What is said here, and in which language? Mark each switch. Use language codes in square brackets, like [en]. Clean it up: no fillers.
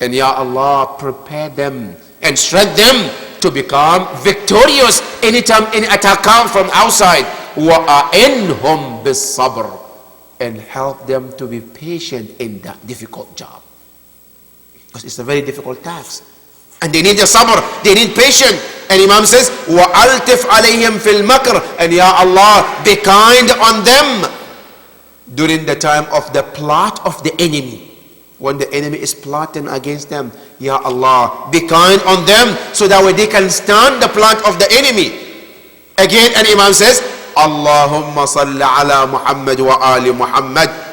[en] And Ya Allah, prepare them and strengthen them to become victorious anytime any attack comes from outside. [ar] وَأَعِنْهُمْ بِالصَّبْرِ. [en] And help them to be patient in that difficult job. Because it's a very difficult task. And they need the sabr, they need patience. And Imam says, [ar] وَأَلْتِفْ عَلَيْهِمْ فِي الْمَكْرِ. [en] And Ya Allah, be kind on them during the time of the plot of the enemy. When the enemy is plotting against them, Ya Allah, be kind on them so that way they can stand the plot of the enemy. Again, and Imam says, [ar] Allahumma salli ala Muhammad wa ali Muhammad.